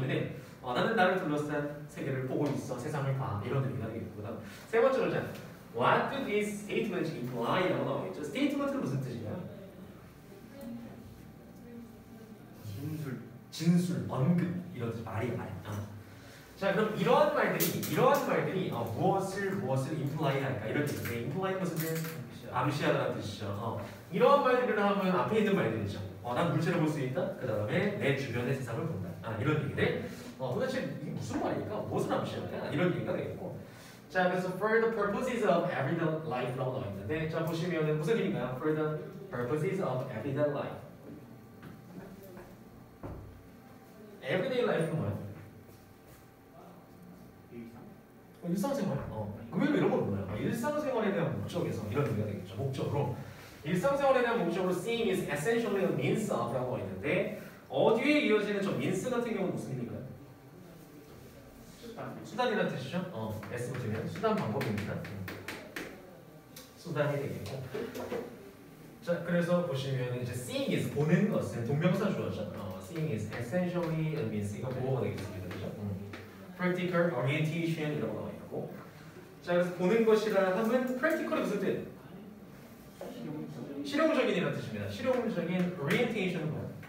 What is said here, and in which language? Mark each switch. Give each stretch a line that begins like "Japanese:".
Korean: 근데 나는 나를 둘러싼 세계를 보고 있어. 세상을 봐. 이런 의미가 되겠고. 그다음 세 번째 문장
English: What do these statements imply?
Korean: 라고 나오겠죠. statement는 무슨 뜻이냐? 진술, 언급 이런 뜻. 말이 말. 자 그럼 이러한 말들이 무엇을 imply 할까? 이런 뜻인데 imply 무슨 뜻? 암시하다는 뜻이죠. 이러한 말들을 하면 앞에 있는 말들이죠. 난 물체를 볼 수 있다. 그 다음에 내 주변의 세상을 본다. 이런 얘기들. 도대체 이게 무슨 말일까? 무엇을 암시할까? 이런 얘기가 되겠고. 자 그래서
English: for the purposes of everyday life
Korean: 라고 나와 있는데 자 보시면은 무슨 의미인가요?
English: For the purposes of everyday life.
Korean: everyday life는 뭐야? 일상생활. 의외로 이런 건 뭐야? 일상생활에 대한 목적에서 이런 의미가 되겠죠. 목적으로 일상생활에 대한 목적으로
English: seeing is essentially a means of
Korean: 라고 있는데 어디에 이어지는 저 means 같은 경우는 무슨 의미인가요? 수단이라는 뜻이죠. S 붙으면 수단 방법입니다. 수단이 되겠고. 자 그래서 보시면 이제 seeing is 보는 것은 동명사 주어죠.
English: seeing is essentially a means
Korean: 이거 보호가 되겠습니다. 그죠? practical orientation 이라고 나와 있고. 자 그래서 보는 것이라 하면 practical이 무슨 뜻? 실용적인이라는 뜻입니다. 실용적인 orientation은 뭐야?